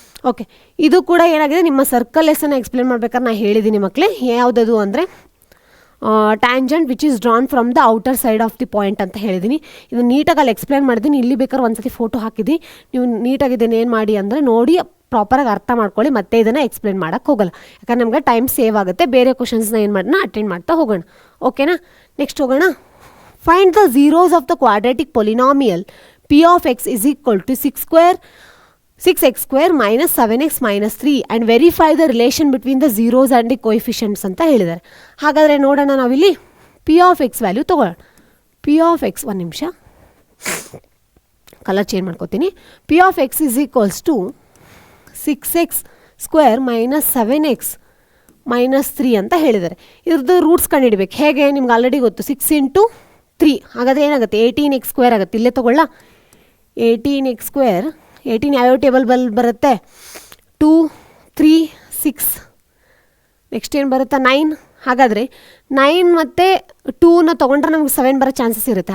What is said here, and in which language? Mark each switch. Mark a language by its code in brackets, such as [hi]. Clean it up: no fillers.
[kn] Okay ಇದು ಕೂಡ ಏನಾಗಿದೆ, ನಿಮ್ಮ ಸರ್ಕಲ್ ಲೆಸನ್ನ ಎಕ್ಸ್ಪ್ಲೇನ್ ಮಾಡ್ಬೇಕಾದ್ರೆ ನಾನು ಹೇಳಿದ್ದೀನಿ ಮಕ್ಕಳೇ, ಯಾವುದದು ಅಂದರೆ [en] tangent which is drawn from the outer side of the point [kn] ಅಂತ ಹೇಳಿದ್ದೀನಿ. ಇದು ನೀಟಾಗಿ ಅಲ್ಲಿ ಎಕ್ಸ್ಪ್ಲೇನ್ ಮಾಡಿದ್ದೀನಿ, ಇಲ್ಲಿ ಬೇಕಾದ್ರೆ ಒಂದ್ಸತಿ ಫೋಟೋ ಹಾಕಿದ್ದೀನಿ, ನೀವು ನೀಟಾಗಿ ಇದನ್ನು ಏನು ಮಾಡಿ ಅಂದರೆ ನೋಡಿ ಪ್ರಾಪರಾಗಿ ಅರ್ಥ ಮಾಡ್ಕೊಳ್ಳಿ, ಮತ್ತೆ ಇದನ್ನು ಎಕ್ಸ್ಪ್ಲೇನ್ ಮಾಡೋಕ್ಕೆ ಹೋಗಲ್ಲ, ಯಾಕಂದ್ರೆ ನಮಗೆ ಟೈಮ್ ಸೇವ್ ಆಗುತ್ತೆ. ಬೇರೆ ಕ್ವಶನ್ಸ್ನ ಏನು ಮಾಡೋಣ ಅಟೆಂಡ್ ಮಾಡ್ತಾ ಹೋಗೋಣ, ಓಕೆನಾ. ನೆಕ್ಸ್ಟ್ ಹೋಗೋಣ. [en] find the zeros of the quadratic polynomial P of x is equal to 6x square minus 7x minus 3 and verify the relation between the zeros and the coefficients [kn] ಅಂತ ಹೇಳಿದ್ದಾರೆ. ಹಾಗಾದರೆ ನೋಡೋಣ, ನಾವಿಲ್ಲಿ P of x ವ್ಯಾಲ್ಯೂ ತೊಗೊಳ್ಳೋಣ. P of x ಒಂದು ನಿಮಿಷ colour change ಮಾಡ್ಕೋತೀನಿ. [en] P of x is equals to 6x square minus 7x minus 3 [kn] ಅಂತ ಹೇಳಿದ್ದಾರೆ. ಇದ್ರದ್ದು ರೂಟ್ಸ್ ಕಂಡುಹಿಡಬೇಕು. ಹೇಗೆ, ನಿಮ್ಗೆ ಆಲ್ರೆಡಿ ಗೊತ್ತು, 6 into 3 ಹಾಗಾದರೆ ಏನಾಗುತ್ತೆ 18x ಸ್ಕ್ವೇರ್ ಆಗುತ್ತೆ. ಇಲ್ಲೇ ತೊಗೊಳ್ಳ 18x ಸ್ಕ್ವೇರ್, 18 ಯಾವ್ಯಾವ ಟೇಬಲ್ ಬರುತ್ತೆ, 2 3 6, ನೆಕ್ಸ್ಟ್ ಏನು ಬರುತ್ತೆ 9. ಹಾಗಾದರೆ 9 ಮತ್ತು 2ನ ತೊಗೊಂಡ್ರೆ ನಮ್ಗೆ 7 ಬರೋ ಚಾನ್ಸಸ್ ಇರುತ್ತೆ.